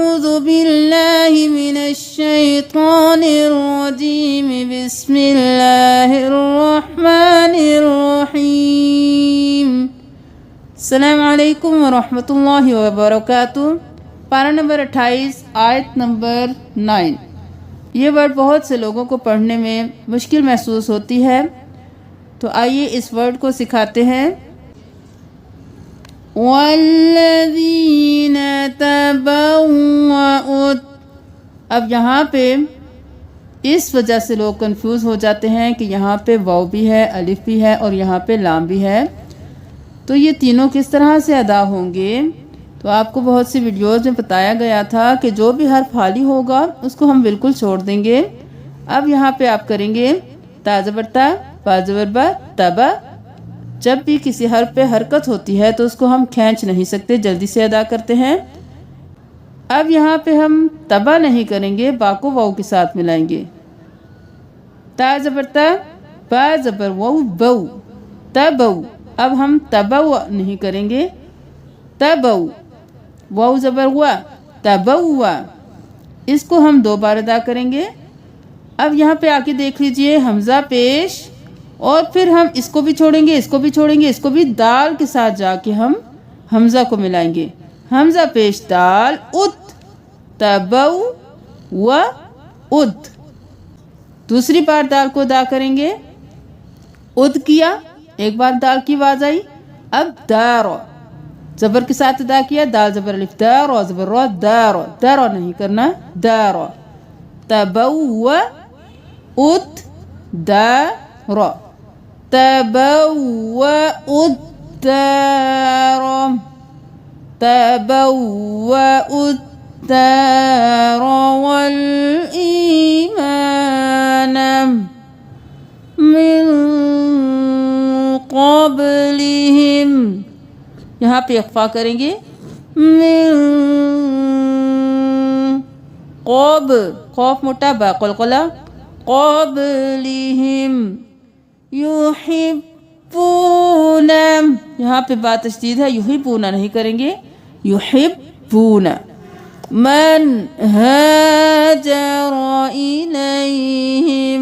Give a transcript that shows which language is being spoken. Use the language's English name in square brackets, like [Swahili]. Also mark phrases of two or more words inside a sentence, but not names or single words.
[Arabic] باللہ من الشیطان الرجیم بسم اللہ الرحمن الرحیم۔ السلام علیکم ورحمۃ اللہ وبرکاتہ۔ [Urdu] پارہ نمبر 28 آیت نمبر 9۔ یہ ورڈ بہت سے لوگوں کو پڑھنے میں مشکل محسوس ہوتی ہے، تو آئیے اس ورڈ کو سکھاتے ہیں۔ [Arabic] وَالَّذِينَ تَبَوَّأُوا، [Urdu] اب یہاں پہ اس وجہ سے لوگ کنفیوز ہو جاتے ہیں کہ یہاں پہ واو بھی ہے، الف بھی ہے اور یہاں پہ لام بھی ہے، تو یہ تینوں کس طرح سے ادا ہوں گے؟ تو آپ کو بہت سی ویڈیوز میں بتایا گیا تھا کہ جو بھی حرف خالی ہوگا اس کو ہم بالکل چھوڑ دیں گے۔ اب یہاں پہ آپ کریں گے تا زبر تا، با زبر با، تبا۔ جب بھی کسی حرف پہ حرکت ہوتی ہے تو اس کو ہم کھینچ نہیں سکتے، جلدی سے ادا کرتے ہیں۔ اب یہاں پہ ہم تبا نہیں کریں گے، با کو واو کے ساتھ ملائیں گے۔ تا زبر تا، با زبر واو، بو، تبو۔ اب ہم تبو نہیں کریں گے، تبو، واو زبر وا، تبو۔ اس کو ہم 2 بار ادا کریں گے۔ اب یہاں پہ آ کے دیکھ لیجئے، حمزہ پیش، اور پھر ہم اس کو بھی چھوڑیں گے، اس کو بھی چھوڑیں گے، اس کو بھی دال کے ساتھ جا کے ہم حمزہ کو ملائیں گے۔ حمزہ پیش دال، ات، تبو و اد۔ دوسری بار دال کو ادا کریں گے، اد کیا، ایک بار دال کی آواز آئی، اب دارو، زبر کے ساتھ ادا کیا، دال زبر الف، دارو زبر رو، دارو، دارو نہیں کرنا، [Arabic] دارو، تبو اد دارو، تبو اد دارو، تبو اد دارو والایمان من قبلہم۔ [Urdu] یہاں پہ اخفا کریں گے، من قب، خوف موٹا، با قلقلہ، [Arabic] قبلہم یحبون، [Urdu] یہاں پہ با تشدید ہے، یحبون نہیں کریں گے، یحبون، [Arabic] من ہاجر الیہم۔